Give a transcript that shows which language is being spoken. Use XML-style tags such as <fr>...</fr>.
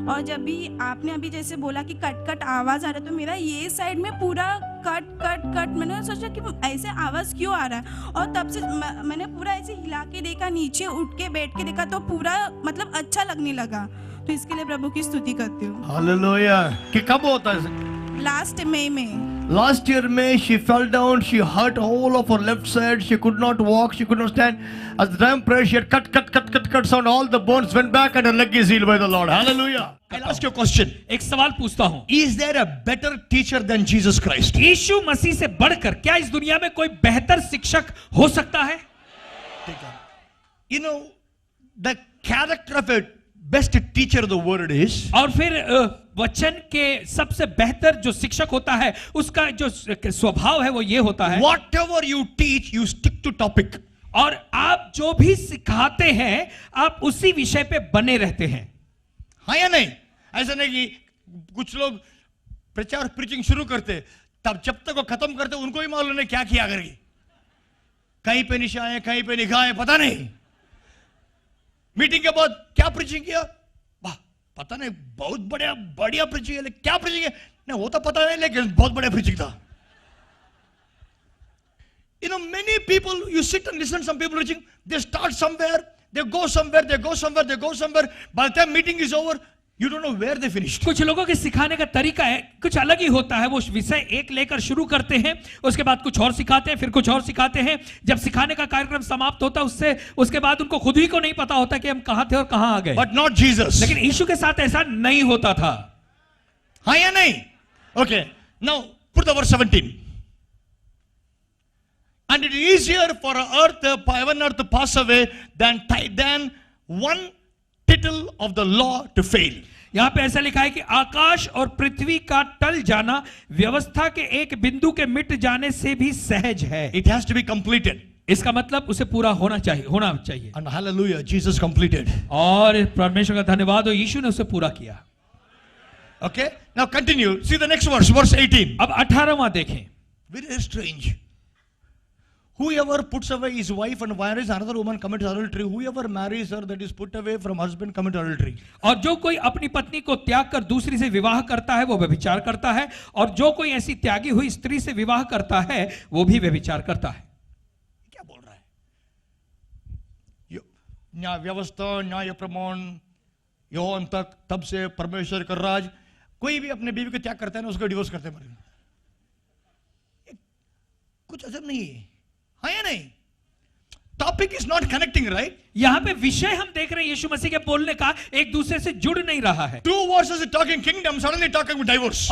<hi>और जब भी आपने अभी जैसे बोला कि कट कट आवाज़ आ रहा है, तो मेरा ये साइड में पूरा कट कट कट, मैंने सोचा कि ऐसे आवाज़ क्यों आ रहा है। और तब से मैंने पूरा ऐसे हिला के देखा, नीचे उठ के बैठ के देखा, तो पूरा मतलब अच्छा लगने लगा। तो इसके लिए प्रभु की स्तुति करती हूँ। हालेलुया। कि कब होता है? लास्ट मई में।</hi> <en>Last year May, she fell down, she hurt whole of her left side, she could not walk, she could not stand. As the time prayed, she had cut sound, all the bones went back and her leg is healed by the Lord. Hallelujah. I'll ask you a question.</en> <hi>एक सवाल पूछता हूँ,</hi> <en>Is there a better teacher than Jesus Christ?</en> <hi>यीशु मसीह से बढ़कर क्या इस दुनिया में कोई बेहतर शिक्षक हो सकता है?</hi> <en>You know, the character of a best teacher of the word is,</en> <hi>और फिर वचन के सबसे बेहतर जो शिक्षक होता है, उसका जो स्वभाव है वो ये होता है,</hi> <en>whatever you teach, you stick to topic.</en> <hi>और आप जो भी सिखाते हैं आप उसी विषय पे बने रहते हैं। हाँ या नहीं? ऐसा नहीं कि कुछ लोग प्रचार प्रीचिंग शुरू करते, तब जब तक वो खत्म करते उनको ही मालूम नहीं क्या किया करके, कहीं पे निशाएं, कहीं पे निगाहें, पता नहीं। मीटिंग के बाद क्या प्रीचिंग किया, वाह पता नहीं, बहुत बढ़िया प्रीचिंग है, लेकिन क्या प्रीचिंग है नहीं वो तो पता नहीं, लेकिन बहुत बढ़िया प्रीचिंग था।</hi> <en>You know, many people, you sit and listen, some people preaching, they start somewhere, they go somewhere, they go somewhere, they go somewhere, by the time meeting is over, you don't know where they finished.</en> <hi>कुछ लोगों के सिखाने का तरीका है कुछ अलग ही होता है। वो विषय एक लेकर शुरू करते हैं, उसके बाद कुछ और सिखाते हैं, फिर कुछ और सिखाते हैं। जब सिखाने का कार्यक्रम समाप्त होता है उसके बाद उनको खुद ही को नहीं पता होता कि हम कहां थे और कहां आ गए।</hi> <en>But not Jesus.</en> <hi>लेकिन यीशु के साथ ऐसा नहीं होता था। हाँ या नहीं?</hi> <en>Okay, now put the verse 17. And it is easier for heaven earth to pass away than one tittle of the law to fail.</en> <hi>यहां पे ऐसा लिखा है कि आकाश और पृथ्वी का टल जाना व्यवस्था के एक बिंदु के मिट जाने से भी सहज है।</hi> <en>It has to be completed.</en> <hi>इसका मतलब उसे पूरा होना चाहिए।</hi> <en>And hallelujah, Jesus completed.</en> <hi>और परमेश्वर का धन्यवाद हो, यीशु ने उसे पूरा किया।</hi> <en>Okay, now continue. See the next verse, verse 18.</en> <hi>अब 18वां देखें।</hi> <en>Very strange. Whoever puts away his wife and marries another woman commits adultery. Whoever marries her that is put away from husband commits adultery.</en> <hi>और जो कोई अपनी पत्नी को त्याग कर दूसरी से विवाह करता है वो व्यभिचार करता है, और जो कोई ऐसी त्यागी हुई स्त्री से विवाह करता है वो भी व्यभिचार करता है। क्या बोल रहा है? न्याय व्यवस्था, न्याय प्रमाण, यौवन तक, तब से परमेश्वर का राज। कोई भी अपने बीवी को त्याग करता है ना, उसको डिवोर्स करते हैं। कुछ अजब नहीं है, हाँ या नहीं?</hi> <en>Topic is not connecting, right?</en> <hi>यहां पे विषय हम देख रहे हैं यीशु मसीह के बोलने का एक दूसरे से जुड़ नहीं रहा है।</hi> <en>2 verses is talking kingdom, suddenly talking about divorce.</en>